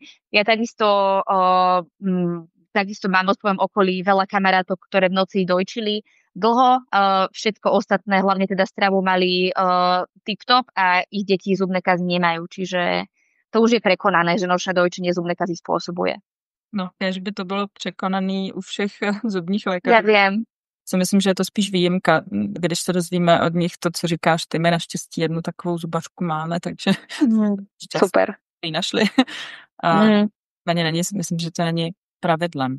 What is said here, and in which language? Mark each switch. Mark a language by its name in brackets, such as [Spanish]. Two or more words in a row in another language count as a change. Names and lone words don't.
[Slovak] Ja takisto mám vo svojom okolí veľa kamarátov, ktoré v noci dojčili dlho. Všetko ostatné, hlavne teda stravu, mali tip-top a ich deti zubné kazy nemajú. Čiže to už je prekonané, že nočné dojčenie zubné kazy spôsobuje. No, [Czech] kež by to bylo překonaný u všech zubních lékařů. Já vím. Si myslím, že je to spíš výjimka, když se dozvíme od nich to, co říkáš ty. My naštěstí jednu takovou zubařku máme, takže super. ji našli. A myslím, že to není pravidlem.